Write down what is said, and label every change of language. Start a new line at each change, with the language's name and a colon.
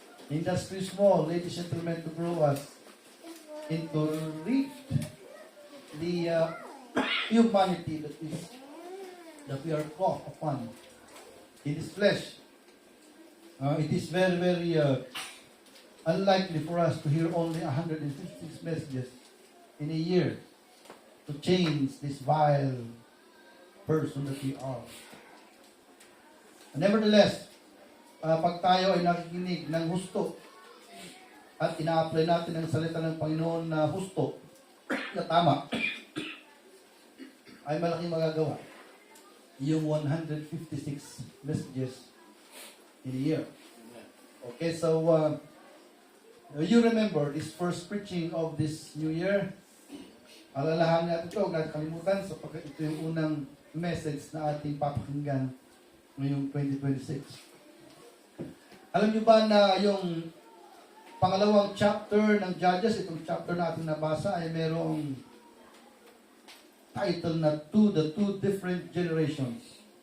English: And that's too small, ladies and gentlemen, to grow us into reach the humanity that we are caught upon in this flesh. It is very, very unlikely for us to hear only 156 messages in a year to change this vile person that we are.
Filipino: Nevertheless, pag tayo ay nakikinig ng husto at ina-apply natin ang salita ng Panginoon na husto, na tama, ay malaking magagawa yung
English: 156 messages in a year. Okay, so you remember this first preaching of this new year.
Filipino: Alalahan natin ito, huwag natin kalimutan sapagkat ito yung unang message na ating papakinggan ngayong 2026. Alam niyo ba na yung pangalawang chapter ng Judges, itong chapter na ating nabasa, ay merong title na
English: The Two Different Generations.